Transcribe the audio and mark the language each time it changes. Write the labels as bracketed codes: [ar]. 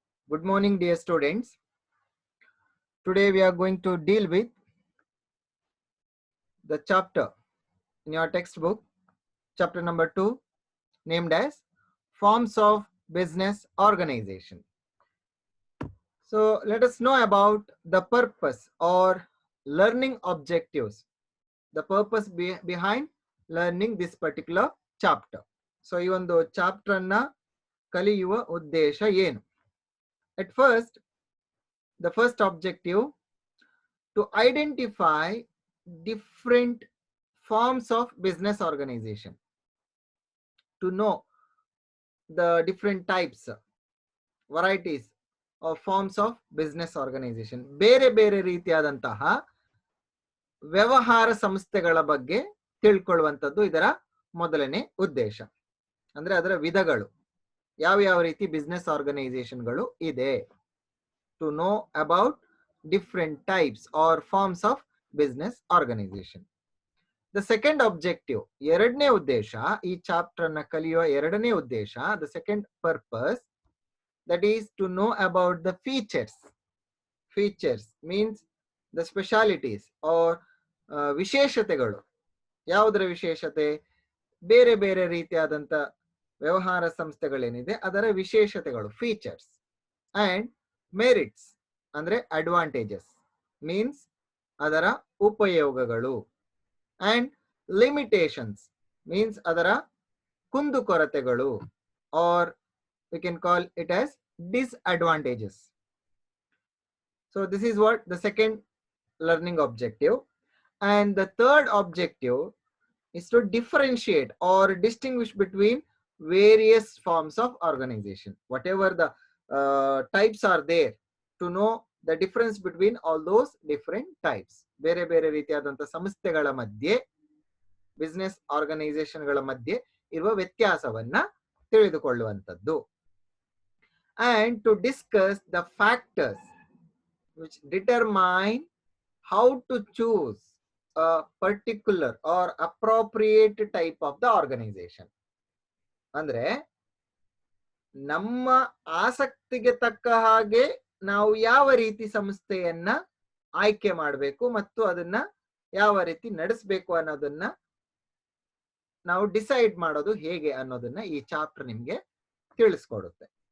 [en] Good morning, dear students. Today we are going to deal with the chapter in your textbook, chapter number 2, named as Forms of Business Organization. So let us know about the purpose or learning objectives, the purpose behind learning this particular chapter. [kn] So ಈ ಒಂದು chapter ಅನ್ನ ಕಲಿಯುವ ಉದ್ದೇಶ ಏನು? [en] At first, the first objective to identify different forms of business organization, to know the different types, varieties of forms of business organization. [kn] ಬೇರೆ ಬೇರೆ ರೀತಿಯಾದಂತಹ ವ್ಯವಹಾರ ಸಂಸ್ಥೆಗಳ ಬಗ್ಗೆ ತಿಳ್ಕೊಳ್ಳುವಂಥದ್ದು ಇದರ ಮೊದಲನೇ ಉದ್ದೇಶ. ಅಂದ್ರೆ ಅದರ ವಿಧಗಳು, ಯಾವ ಯಾವ ರೀತಿ ಬಿಸ್ನೆಸ್ ಆರ್ಗನೈಸೇಷನ್ಗಳು ಇದೆ. [en] To know about different types or forms of business organization. The second objective, [kn] ಎರಡನೇ ಉದ್ದೇಶ, ಈ ಚಾಪ್ಟರ್ ಅನ್ನ ಕಲಿಯುವ ಎರಡನೇ ಉದ್ದೇಶ, [en] the second purpose, that is to know about the features. Features means the specialities or ವಿಶೇಷತೆಗಳು. [kn] ಯಾವುದರ ವಿಶೇಷತೆ? ಬೇರೆ ಬೇರೆ ರೀತಿಯಾದಂತ ವ್ಯವಹಾರ ಸಂಸ್ಥೆಗಳೇನಿದೆ ಅದರ ವಿಶೇಷತೆಗಳು, ಫೀಚರ್ಸ್. [en] and merits ಅಂದ್ರೆ advantages, means [kn] ಅದರ ಉಪಯೋಗಗಳು. [en] and limitations means [kn] ಅದರ ಕುಂದುಕೊರತೆಗಳು, [en] Or we can call it as disadvantages. So this is what the second learning objective. And the third objective is to differentiate or distinguish between various forms of organization. Whatever the types are there, to know the difference between all those different types. [kn] ಬೇರೆ ಬೇರೆ ರೀತಿಯಾದಂಥ ಸಂಸ್ಥೆಗಳ ಮಧ್ಯೆ, business ಆರ್ಗನೈಸೇಷನ್ಗಳ ಮಧ್ಯೆ ಇರುವ ವ್ಯತ್ಯಾಸವನ್ನ ತಿಳಿದುಕೊಳ್ಳುವಂಥದ್ದು. [en] And to discuss the factors which determine how to choose a particular or appropriate type of the organization. [kn] ಅಂದ್ರೆ ನಮ್ಮ ಆಸಕ್ತಿಗೆ ತಕ್ಕ ಹಾಗೆ ನಾವು ಯಾವ ರೀತಿ ಸಂಸ್ಥೆಯನ್ನ ಆಯ್ಕೆ ಮಾಡಬೇಕು ಮತ್ತು ಅದನ್ನ ಯಾವ ರೀತಿ ನಡೆಸಬೇಕು ಅನ್ನೋದನ್ನ ನಾವು ಡಿಸೈಡ್ ಮಾಡೋದು ಹೇಗೆ ಅನ್ನೋದನ್ನ ಈ ಚಾಪ್ಟರ್ ನಿಮ್ಗೆ ತಿಳಿಸ್ಕೊಡುತ್ತೆ.